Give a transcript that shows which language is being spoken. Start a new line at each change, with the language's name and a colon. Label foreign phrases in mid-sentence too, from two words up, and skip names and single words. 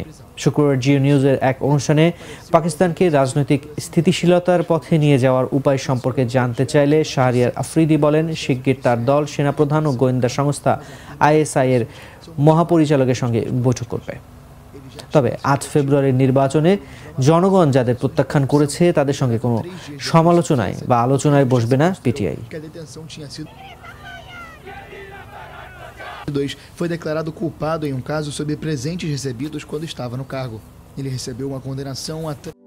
Bangla: শুক্রবার জিও নিউজের এক অনুষ্ঠানে পাকিস্তানকে রাজনৈতিক স্থিতিশীলতার পথে নিয়ে যাওয়ার উপায় সম্পর্কে জানতে চাইলে শাহরিয়ার আফ্রিদি বলেন, শিগগির তার দল সেনাপ্রধান ও গোয়েন্দা সংস্থা আইএসআই এর মহাপরিচালকের সঙ্গে বৈঠক করবে। তবে 8 ফেব্রুয়ারির নির্বাচনে জনগণ যাদের প্রত্যাখ্যান করেছে তাদের সঙ্গে কোনো সমালোচনায় বা আলোচনায় বসবে না পিটিআই।
Portuguese: Foi declarado culpado em um caso sobre presentes recebidos quando estava no cargo. Ele recebeu uma condenação a